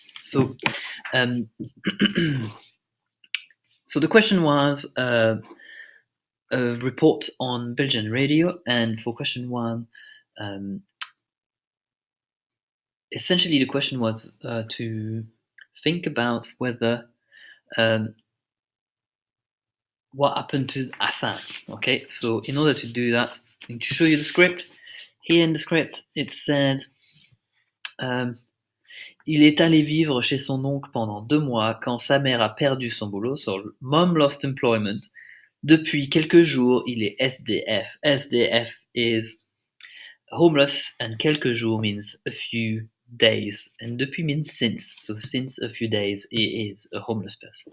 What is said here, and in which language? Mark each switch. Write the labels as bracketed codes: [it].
[en] So, so the question was a report on Belgian radio, and for question one, essentially the question was to think about whether what happened to Hassan. Okay, so in order to do that, I'm going to show you the script. Here in the script, it says [fr] il est allé vivre chez son oncle pendant 2 mois quand sa mère a perdu son boulot. [en] So, mom lost employment. [fr] Depuis quelques jours, il est SDF. [en] SDF is homeless, and [fr] quelques jours [en] means a few days. And depuis means since. So, since a few days, he is a homeless person.